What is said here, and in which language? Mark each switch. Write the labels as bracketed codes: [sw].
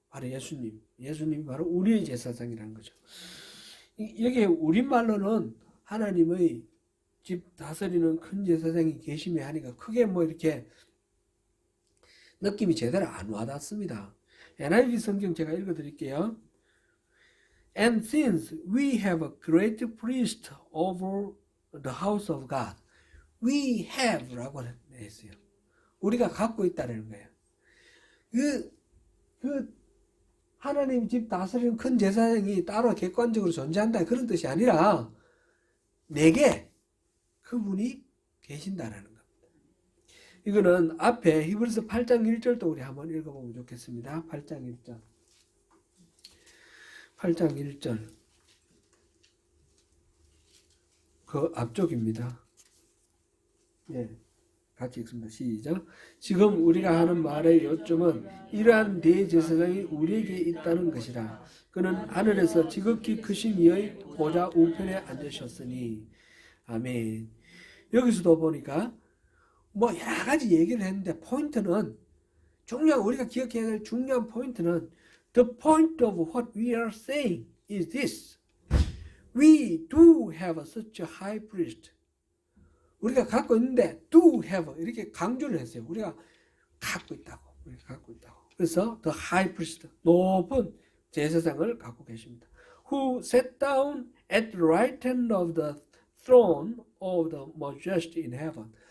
[ko] 바로 예수님이 바로 우리의 제사장이라는 거죠. 여기 우리말로는 하나님의 집 다스리는 큰 제사장이 계시며 하니까 크게 뭐 이렇게 느낌이 제대로 안 와닿습니다. NIV 성경 제가 읽어드릴게요. [en] And since we have a great priest over the house of God, we have [ko] 라고 했어요. 우리가 갖고 있다는 거예요. 하나님 집 다스리는 큰 제사장이 따로 객관적으로 존재한다 그런 뜻이 아니라 내게 그분이 계신다라는 겁니다. 이거는 앞에 히브리서 8장 1절도 우리 한번 읽어보면 좋겠습니다. 8장 1절. 8장 1절. 그 앞쪽입니다. 예. 같이 읽습니다. 시작. 지금 우리가 하는 말의 요점은 이러한 대제사장이 우리에게 있다는 것이라. 그는 하늘에서 지극히 크신 이의 보좌 우편에 앉으셨으니. 아멘. 여기서도 보니까 뭐 여러 가지 얘기를 했는데 포인트는 우리가 기억해야 될 중요한 포인트는 [en] The point of what we are saying is this. We do have such a high priest. [ko] 우리가 갖고 있는데 [en] do have [ko] 이렇게 강조를 했어요. 우리가 갖고 있다고. 그래서 the high priest 높은 제사장을 갖고 계십니다. [en] Who sat down at the right hand of the throne of the majesty in heaven.